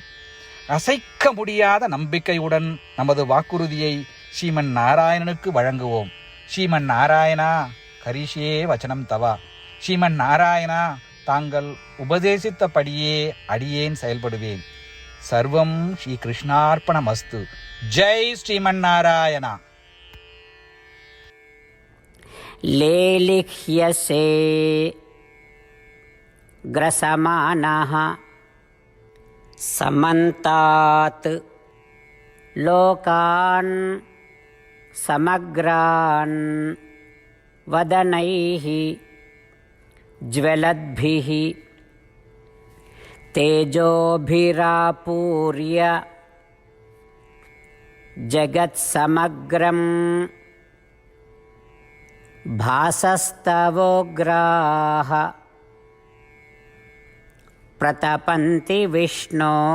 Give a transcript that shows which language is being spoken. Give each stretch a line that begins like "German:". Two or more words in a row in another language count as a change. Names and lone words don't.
Tamil: அசைக்க முடியாத நம்பிக்கையுடன் நமது வாக்குறுதியை ஸ்ரீமன் நாராயணனுக்கு வழங்குவோம்.
Sanskrit: श्रीमन् नारायण करिष्ये वचनं तव.
Tamil: ஸ்ரீமன் நாராயணா, தாங்கள் உபதேசித்தபடியே அடியேன் செயல்படுவேன்.
Sanskrit: सर्वं श्री कृष्णार्पणमस्तु जय श्रीमन् नारायण. लेलिह्यसे ग्रसमानः समन्तात् लोकान् समग्रान् वदनैः ज्वलद्भिः तेजोभिरापूर्य जगत्समग्रं भासस्तवोग्राः प्रतपन्ति विष्णो.